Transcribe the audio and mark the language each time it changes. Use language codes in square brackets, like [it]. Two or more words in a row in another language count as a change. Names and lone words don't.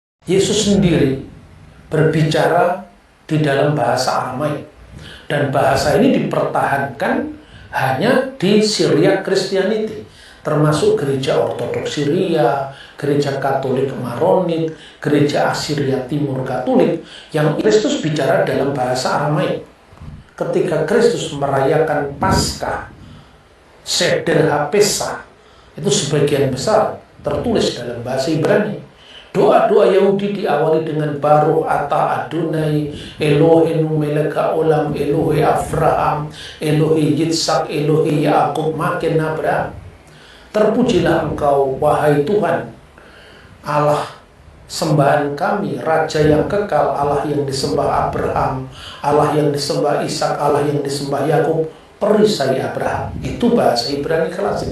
[id] Yesus sendiri berbicara di dalam bahasa Aramaik, dan bahasa ini dipertahankan hanya di [en] Syriac Christianity, [id] termasuk gereja Ortodoks Syria, gereja Katolik Maronit, gereja Assyria Timur Katolik, yang Kristus bicara dalam bahasa Aramaik. Ketika Kristus merayakan Paskah, [he] סדר הפסח, [id] itu sebagian besar tertulis dalam bahasa Ibrani. Doa-doa Yahudi diawali dengan [he] ברוך אתה אדני אלהינו מלך העולם אלהי אברהם אלהי יצחק אלהי יעקב מגן אברהם. [id] Terpujilah Engkau wahai Tuhan Allah sembahan kami, Raja yang kekal, Allah yang disembah Abraham, Allah yang disembah Ishak, Allah yang disembah Yakub, perisai Abraham. Itu bahasa Ibrani klasik.